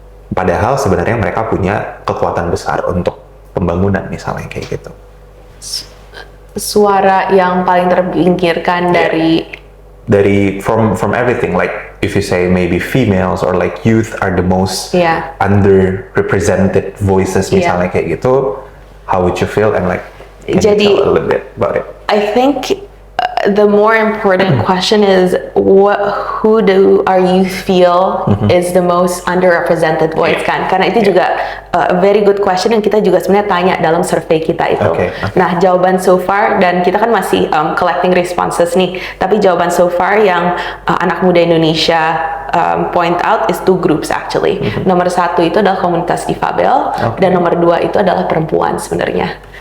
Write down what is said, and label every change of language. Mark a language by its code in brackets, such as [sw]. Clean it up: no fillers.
[id] Padahal sebenarnya mereka punya kekuatan besar untuk pembangunan misalnya kayak gitu. Suara yang paling terpinggirkan [en] dari from everything, like if you say maybe females or like youth are the most underrepresented voices [id] misalnya kayak gitu, [en] how would you feel and like can you tell a little bit about it? I think the more important question is who do our youth feel is the most underrepresented voice kan? [id] Karena itu juga [en] a very good question [id] yang kita juga sebenarnya tanya dalam survei kita itu. Nah, jawaban so far, dan kita kan masih [en] collecting responses [id] nih, tapi jawaban so far yang anak muda Indonesia [en] point out is two groups actually. [id] Nomor satu itu adalah komunitas difabel, dan nomor dua itu adalah perempuan sebenarnya.